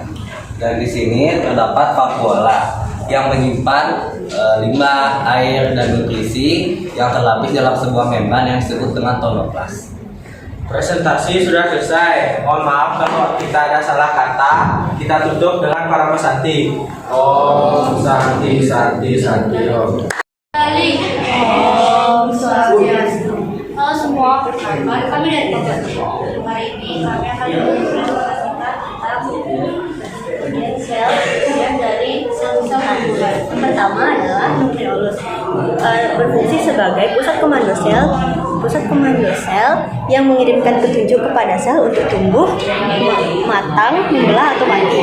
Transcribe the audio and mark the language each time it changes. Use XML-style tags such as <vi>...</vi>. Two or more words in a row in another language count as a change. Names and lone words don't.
<id>Dan di sini terdapat vakuola yang menyimpan limbah, air, dan nutrisi yang terlapis dalam sebuah membran yang disebut dengan tonoplas. Presentasi sudah selesai. Mohon maaf kalau kita ada salah kata. Kita tutup dengan para pesanti.</id> <sa>Om Santi Santi Santi Om. Om Swastiastu.</sa> <id>Halo semua, perkenalkan kami dari kelompok 1. Hari ini kami akan mempresentasikan tentang bagian sel yang dari sel-sel kandungan. Yang pertama adalah nukleolus, berfungsi sebagai pusat komando sel yang mengirimkan petunjuk kepada sel untuk tumbuh, matang, membelah atau mati.</id>